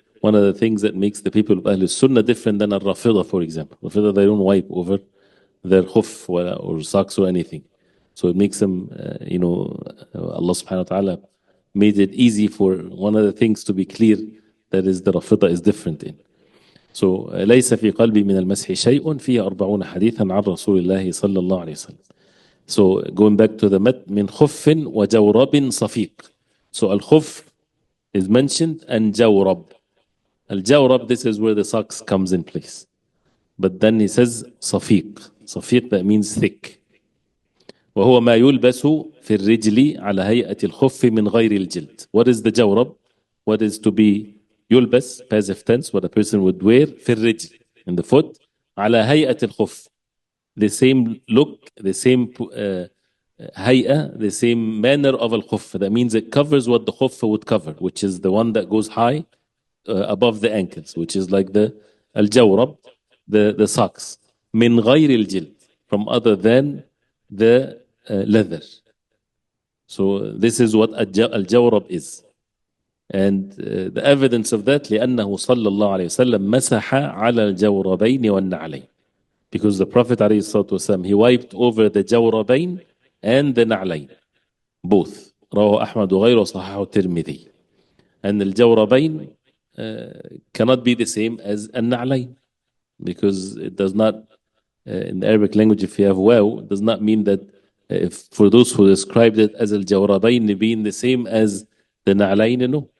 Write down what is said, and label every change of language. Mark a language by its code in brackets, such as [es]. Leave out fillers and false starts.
[en] One of the things that makes the people of Ahlul Sunnah different than al-Rafidah, for example. Rafidah, they don't wipe over their khuf or socks or anything. So it makes them, Allah subhanahu wa ta'ala made it easy for one of the things to be clear, that is the Rafida is different in. [ar] So ليس في قلبي من المسح شيء فيه 40 حديثا عن رسول الله صلى الله عليه وسلم. [en] So going back to the [ar] من خف وجورب صفيق. [en] So الخف is mentioned and جورب. الجورب, this is where the socks comes in place. But then he says صفيق. صفيق, that means thick. [ar] وهو ما يلبس في الرجل على هيئة الخف من غير الجلد. [en] What is the جورب? What is to be يلبس, passive tense, what a person would wear [ar] في الرجل, [en] in the foot, [ar] على هيئة الخف. [en] The same look, the same هيئة, the same manner of الخف. That means it covers what the خف would cover, which is the one that goes high above the ankles, which is like the الجورب, the socks. [ar] من غير الجلد, [en] from other than the leather. So this is what al-jawrab is. And the evidence of that [ar] لأنه صلى الله عليه وسلم مسح على الجوربين والنعلين. [en] Because the Prophet [ar] عليه الصلاة والسلام, [en] he wiped over the جوربين and the نعلين, both. [ar] رواه أحمد وغيره صححه الترمذي. [en] And الجوربين cannot be the same as النعلين, because it does not, in the Arabic language, if you have waw, it does not mean that if for those who described it as al-jawrabayn being the same as the na'layn, no.